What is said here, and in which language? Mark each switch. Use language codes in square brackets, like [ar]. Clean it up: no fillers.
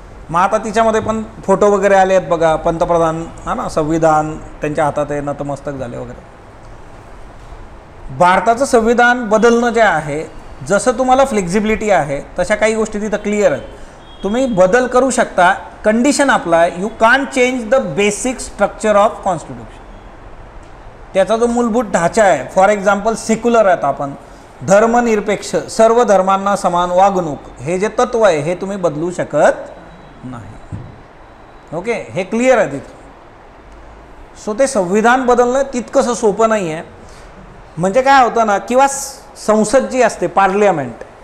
[mr] मग आता तिच्यामध्ये पण फोटो वगैरे आले आहेत बघा, पंतप्रधान हा ना, संविधान त्यांच्या हातात आहे, नतमस्तक झाले वगैरे. भारताचं संविधान बदलणं जे आहे, जसं तुम्हाला फ्लेक्झिबिलिटी आहे तशा काही गोष्टी तिथं क्लिअर आहेत, तुम्ही बदल करू शकता. [en] Condition apply, you can change the basic structure of constitution. [mr] त्याचा जो मूलभूत ढाचा आहे, [en] for example [mr] सेक्युलर आहेत आपण, धर्मनिरपेक्ष, सर्व धर्मांना समान वागणूक, हे जे तत्व आहे हे तुम्ही बदलू शकत नाही. ओके, हे क्लिअर आहे तिथं. सो ते संविधान बदलणं तितकंसं सोपं नाही आहे. म्हणजे काय होतं ना, किंवा संसद जी असते पार्लियामेंट,